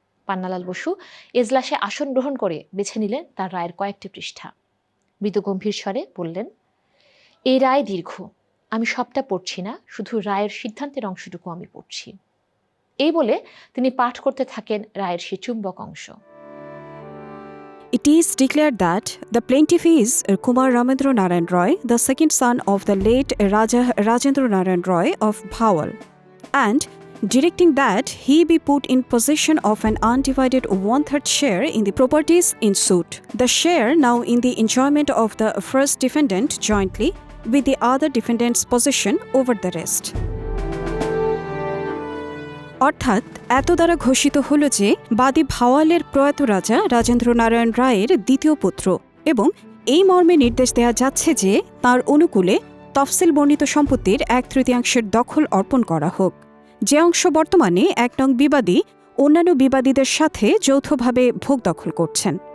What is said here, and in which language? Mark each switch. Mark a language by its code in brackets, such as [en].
[bn] পান্নালাল বসু এজলাসে আসন গ্রহণ করে বেছে নিলেন তার রায়ের কয়েকটি পৃষ্ঠা। মৃদু গম্ভীর স্বরে বললেন, এই রায় দীর্ঘ, আমি সবটা পড়ছি না, শুধু রায়ের সিদ্ধান্তের অংশটুকু আমি পড়ছি। এই বলে তিনি পাঠ করতে থাকেন রায়ের সেই চুম্বক অংশ। [en] It is declared that the plaintiff is Kumar Ramendra Narayan Roy, the second son of the late Raja Rajendra Narayan Roy of Bhawal, and directing that he be put in possession of an undivided 1/3 share in the properties in suit, the share now in the enjoyment of the first defendant jointly with the other defendant's possession over the rest. [bn] অর্থাৎ এত দ্বারা ঘোষিত হল যে বাদী ভাওয়ালের প্রয়াত রাজা রাজেন্দ্র নারায়ণ রায়ের দ্বিতীয় পুত্র, এবং এই মর্মে নির্দেশ দেয়া যাচ্ছে যে তার অনুকূলে তফসিল বর্ণিত সম্পত্তির 1/3 দখল অর্পণ করা হোক, যে অংশ বর্তমানে 1 নং বিবাদী অন্যান্য বিবাদীদের সাথে যৌথভাবে ভোগ দখল করছেন।